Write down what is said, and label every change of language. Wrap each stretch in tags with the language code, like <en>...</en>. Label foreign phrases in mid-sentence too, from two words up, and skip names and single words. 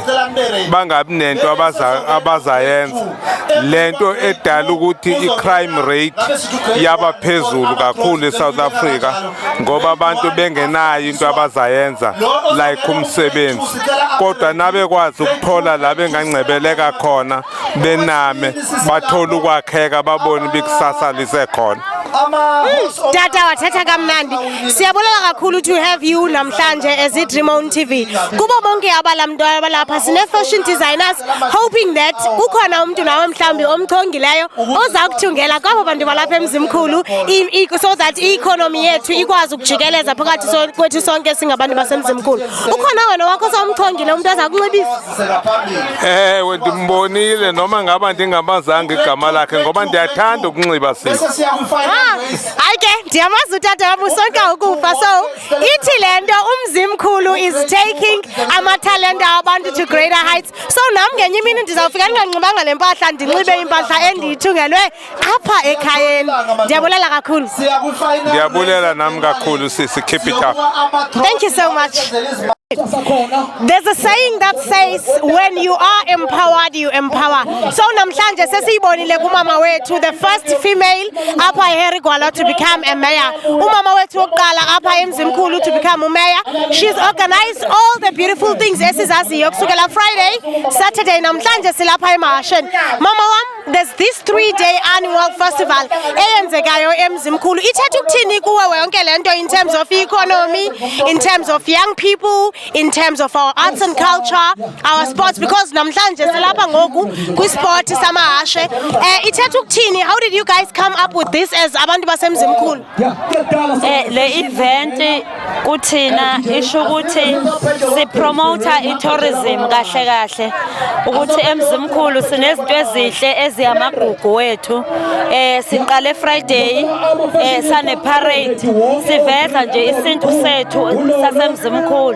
<xh>bangabi nento abazayenza, lento edala ukuthi i-crime rate yaba phezulu kakhulu eSouth Africa ngoba abantu bengenayo into abazayenza like umsebenzi, kodwa nabekwazi ukuthola la bengangcebeleka khona bename bathola ukwakheka babone bikusasa lisekhona. Tata wathetha kamnandi. Siyabulela kakhulu</xh> <en>to have you</en> <xh>namhlanje as iDream TV. Kubo bonke abalapha sine-fashion designers</xh> <en>hoping that</en> <xh>ukhona umuntu nawe mhlambi omchongileyo oza kuthungela kwabo bantu balapha eMzimkhulu</xh> <en>so that</en> <xh>i-economy yethu ikwazi ukujikeleza phakathi kwethu sonke singabantu baseMzimkhulu. Ukhona wena wakho somchongile umuntu oza kunxibisa? Ndimbonile noma ngaba ndingamazanga igama lakhe ngoba ndiyathanda ukunxiba sisi. Hayi ke ndiyamazi utata wami usonka ukufa, so ithi lento uMzimkhulu</xh> <en>is taking</en> <xh>amathalente abantu</xh> <en>to greater heights.</en> <xh>So nami ngenye imini ndizawufika ndinganxibanga le mpahla, ndinxibe impahla endiyithungelwe apha ekhayeni. Ndiyabulela kakhulu. Ndiyabulela nami kakhulu sisi,</xh> <en>keep it up. Thank you so much. There's a saying that says when you are empowered you empower.</en> <xh>So namhlanje sesiyibonile kumama wethu,</xh> <en>the first female apha eHerigwala to become a mayor.</en> <xh>Umama wethu oqala apha eMzimkhulu</xh> <en>to become a mayor. She's organized all the beautiful things</en> <xh>esizaziyo kusukela</xh> <en>Friday, Saturday,</en> <xh>namhlanje silapha eMahasheni. Mama wam,</xh> <en>there's this 3-day annual festival eyenzekayo eMzimkhulu.</en> <xh>Ithetha ukuthini kuwe yonke lento</xh> <en>in terms of economy, in terms of young people, in terms of our arts and culture, our sports, because</en> <xh>namhlanje silapha ngoku kwi-sport samahashe. Ithetha ukuthini,</xh> <en>how did you guys come up with this as</en> <xh>abantu basemzimkhulu? Le event kuthina isho ukuthi sipromote i-tourism kahle kahle ukuthi emzimkhulu sinezinto ezihle eziyamagugu wethu. Siqale Friday sane parade siveza nje isintu sethu sasemzimkhulu.</xh>